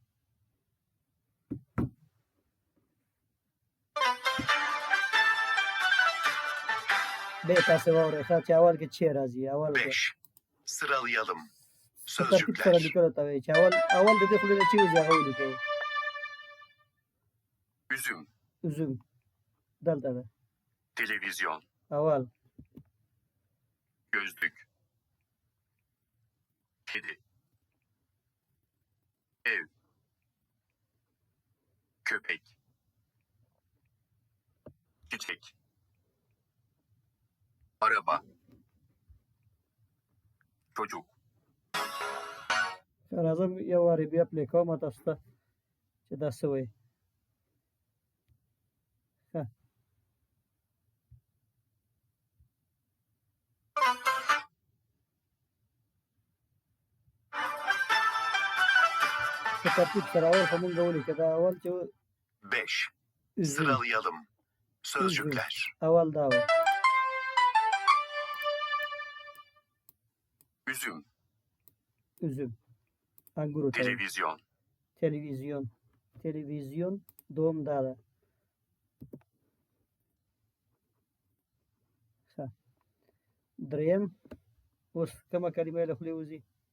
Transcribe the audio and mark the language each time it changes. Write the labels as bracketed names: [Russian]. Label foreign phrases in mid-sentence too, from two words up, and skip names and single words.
[Pashto] بیا تاسې واورئ ښه چې اول کې چې راځي. اول کې [Turkish] Beş. Sıralayalım. [Pashto] په ترتیب سره [Turkish] Sözcükler. [Pashto] لیکلو ته وایي چې اول د دې خولې نه چې وځي هغه ولیکئ. [Turkish] Üzüm. [Pashto] üzüm دلته ده. [Turkish] Televizyon. [Pashto] اول. [Turkish] Gözlük. Kedi. Ev. Köpek. Çiçek. Araba. Çocuk. [Pashto] راځم یو وارې بیا پلی کومه تاسو ته چې دا څه وایي. ښه، په ترتیب سره اول خو مونږ ولیکه. دا اول چې [Turkish] Beş. üzüm. Sıralayalım. Sözcükler. [Pashto] اول دا و. [Turkish] Üzüm. [Pashto] üzüm انګورو ته وایي. [Turkish] Televizyon. [Pashto] تلویزیون. تلویزیون دوم دا ده. ښه، دریم اوس کومه کلمه له خولې وځي؟